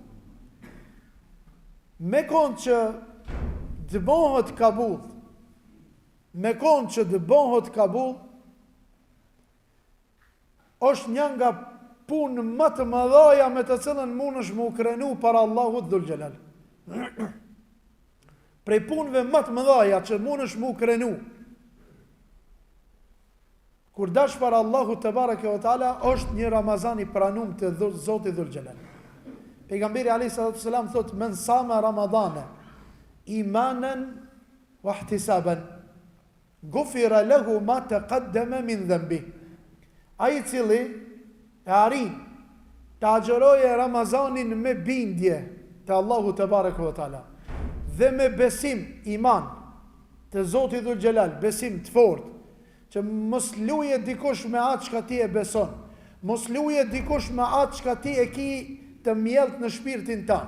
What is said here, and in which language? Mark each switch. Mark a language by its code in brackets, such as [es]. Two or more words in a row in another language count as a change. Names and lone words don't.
[sq] Me konë që të bëhet kabul, është një nga punë më të mëdha me të cilën mundesh më u krenu para Allahut Dhul Xhelal. Prej punëve më të mëdha që mundesh më u krenu kur dash para Allahut [ar] تبارك وتعالى [sq] është një Ramazan i pranuar te Zoti Dhul Xhelal. [ar] Pejgamberi عليه الصلاة والسلام thot من صام رمضان إيمانا واحتسابا غفر له ما تقدم من ذنب. [sq] Ai i cili e arrin të agjeroje Ramazanin me bindje te Allahu [ar] تبارك وتعالى [sq] dhe me besim, iman te Zoti Dhul Xhelal, besim të fortë, që mos luje dikush me atë çka ti e beson, mos luje dikush me atë çka ti e ki të mjellt në shpirtin tan.